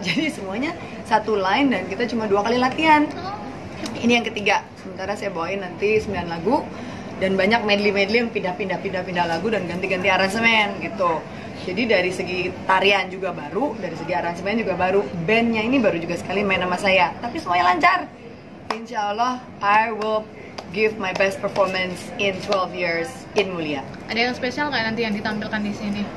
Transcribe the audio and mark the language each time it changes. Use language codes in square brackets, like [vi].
[id] Jadi semuanya satu line dan kita cuma 2 kali latihan. Ini yang ketiga. Sementara saya bawain nanti 9 lagu. Dan banyak medley yang pindah lagu dan ganti-ganti aransemen gitu. Jadi dari segi tarian juga baru, dari segi aransemen juga baru. Bandnya ini baru juga sekali main sama saya, tapi semuanya lancar. [en] Insya Allah, I will give my best performance in 12 years in Mulia. [id] Ada yang spesial nggak nanti yang ditampilkan di sini?